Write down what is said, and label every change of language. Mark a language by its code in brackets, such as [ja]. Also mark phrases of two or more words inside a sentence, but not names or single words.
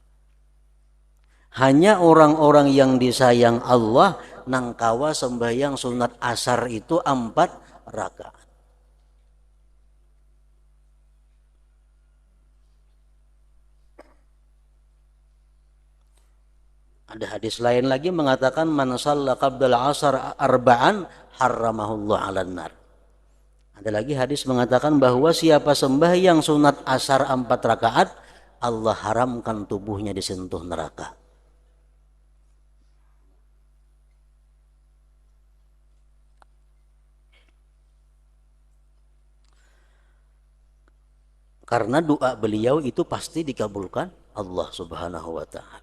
[bjn] Hanya orang-orang yang disayang Allah nang kawa sembahyang sunat asar itu 4 rakaat. [id] Ada hadis lain lagi mengatakan [ar] من صلى قبل العصر أربعا حرمه الله على النار. [id] Ada lagi hadis mengatakan bahwa siapa sembahyang sunat asar 4 rakaat, Allah haramkan tubuhnya disentuh neraka. Karena doa beliau itu pasti dikabulkan Allah Subhanahu wa ta'ala.